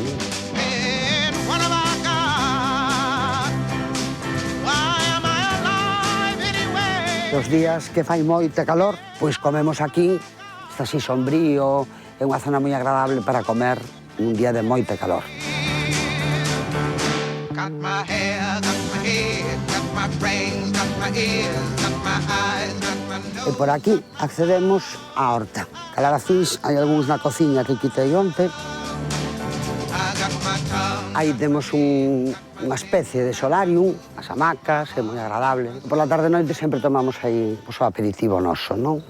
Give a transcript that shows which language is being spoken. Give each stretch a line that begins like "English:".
English: And what have I got? Why am I alive anyway?
Galician: Os días que fai moita calor, pois comemos aquí, está así sombrío, é unha zona moi agradable para comer un día de moita calor.
English: Got my hair, got my head, got my brains, got my ears, got my eyes, got my
Galician: E
English: nose.
Galician: por aquí accedemos á horta. Calabacís, hai algúns na cociña que quitei onte.
English: I got my tongue.
Galician: Aí temos unha especie de solarium, as hamacas, é moi agradable. Por la tarde e noite sempre tomamos aí o aperitivo noso, non?